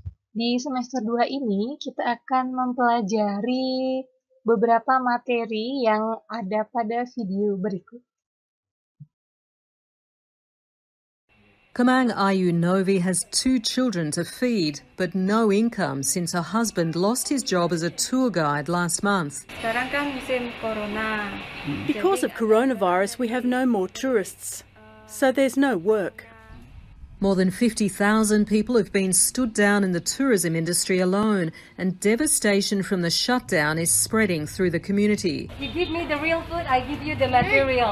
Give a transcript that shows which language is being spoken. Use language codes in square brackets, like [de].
[id] Di semester 2 ini kita akan mempelajari beberapa materi yang ada pada video berikut. [en] Kamang Ayu Novi has 2 children to feed, but no income since her husband lost his job as a tour guide last month. [id] Sekarang kan musim corona. [en] Because of coronavirus, we have no more tourists, so there's no work. More than 50,000 people have been stood down in the tourism industry alone, and devastation from the shutdown is spreading through the community. You give me the real food, I give you the material.